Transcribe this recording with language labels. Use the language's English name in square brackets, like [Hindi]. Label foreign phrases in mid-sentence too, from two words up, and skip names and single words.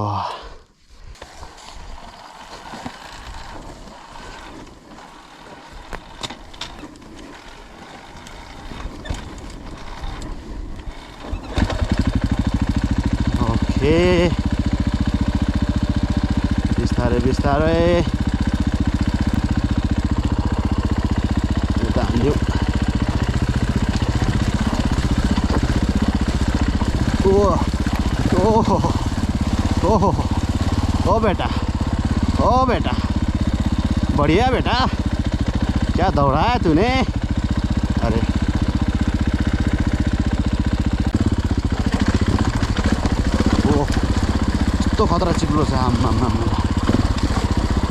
[Nepali] ओके बिस्तारै बिस्तारै यता हाल्यो [Hindi] ओ बेटा बढ़िया बेटा क्या दौड़ाया तूने अरे ओ तो [Nepali] खतरा चिप्लो छ आम्मा